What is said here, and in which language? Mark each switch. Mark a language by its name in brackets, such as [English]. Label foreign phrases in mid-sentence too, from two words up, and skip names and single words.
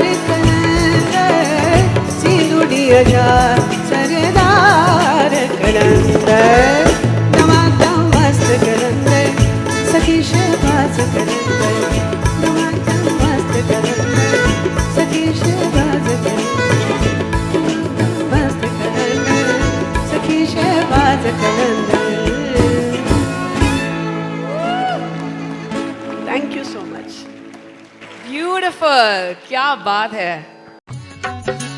[Punjabi] ਕਲੰਦਰ ਸਿੰਦੂਰੀਆ ਜਾ ਸਰਦਾਰ ਕਲੰਦਰ ਦਮਾਦਮ ਮਸਤ ਕਲੰਦਰ ਸਖੀ ਸ਼ਹਬਾਜ਼ ਕਲੰਦਰ ਦਮਾਦਮ ਮਸਤ ਕਲੰਦਰ ਸਖੀ ਸ਼ਹਬਾਜ਼ ਕਲੰਦਰ ਮਸਤ ਕਲੰਦਰ ਸਖੀ ਸ਼ਹਬਾਜ਼ ਕਲੰਦਰ [English] thank you so much beautiful, [Hindi] क्या बात है.